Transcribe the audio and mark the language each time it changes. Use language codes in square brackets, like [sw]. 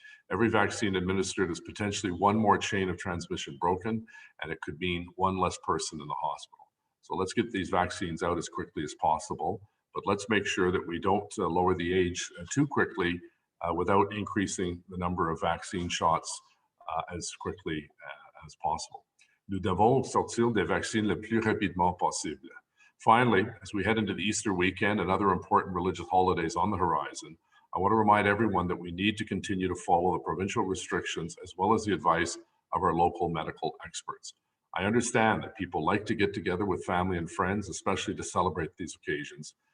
[en] Every vaccine administered is potentially one more chain of transmission broken, and it could mean one less person in the hospital. So let's get these vaccines out as quickly as possible, but let's make sure that we don't lower the age too quickly without increasing the number of vaccine shots as quickly as possible. [fr] Nous devons sortir des vaccins le plus rapidement possible. [en] Finally, as we head into the Easter weekend and other important religious holidays on the horizon, I want to remind everyone that we need to continue to follow the provincial restrictions as well as the advice of our local medical experts. I understand that people like to get together with family and friends, especially to celebrate these occasions.